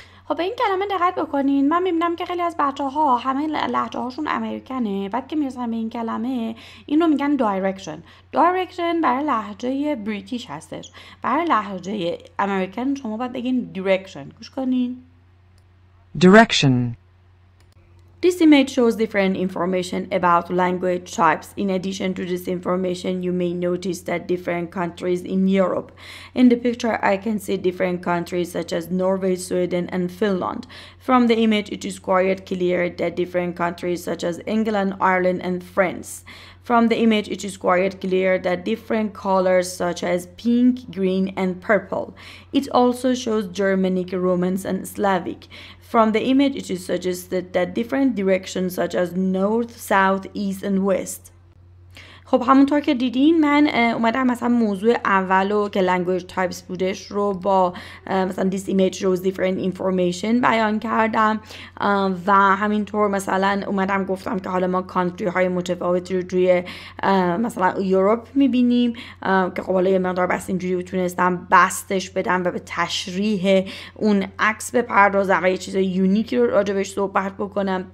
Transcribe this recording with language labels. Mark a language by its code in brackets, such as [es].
[fa] خب به این کلمه دقت بکنین. من میبینم که خیلی از بچه‌ها همه لهجه هاشون امریکنه، بعد که میرسن به این کلمه این رو میگن دایرکشن. دایرکشن برای لهجه بریتیش هستش، برای لهجه امریکن شما باید بگین دیرکشن. گوش کنین. [en] Direction. This image shows different information about language types. In addition to this information, you may notice that different countries in Europe. In the picture, I can see different countries such as Norway, Sweden, and Finland. From the image, it is quite clear that different countries such as England, Ireland, and France. From the image, it is quite clear that different colors such as pink, green, and purple. It also shows Germanic, Romance, and Slavic. From the image, it is suggested that different directions such as north, south, east, and west. [fa] خب همونطور که دیدین من اومدم مثلا موضوع اولو که language types بودش رو با مثلا this image shows different information بیان کردم و همینطور مثلا اومدم گفتم که حالا ما کانتری های متفاوتی رو توی مثلا یوروپ میبینیم که خب حالا یه مقدار بس اینجوری تونستم بستش بدم و به تشریح اون عکس بپردازم و یه چیز یونیکی رو راجبش صحبت بکنم.